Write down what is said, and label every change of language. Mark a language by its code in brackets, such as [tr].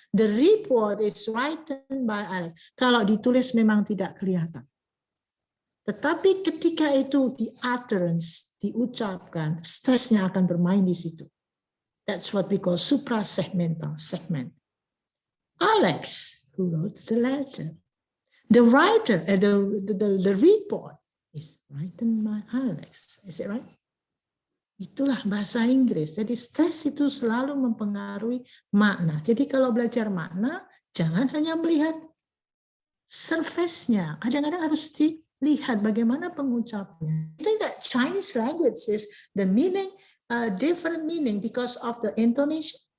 [en] The report is written by Alex. [id] Kalau ditulis memang tidak kelihatan. Tetapi ketika itu di utterance, diucapkan, stresnya akan bermain di situ. [en] That's what we call suprasegmental segment. Alex who wrote the letter. The writer, the report is written by Alex. Is it right? [id] Itulah bahasa Inggris. Jadi stres itu selalu mempengaruhi makna. Jadi kalau belajar makna, jangan hanya melihat surface-nya. Kadang-kadang harus dilihat bagaimana pengucapannya. [en] I think that Chinese language is the meaning, different meaning because of the intonation.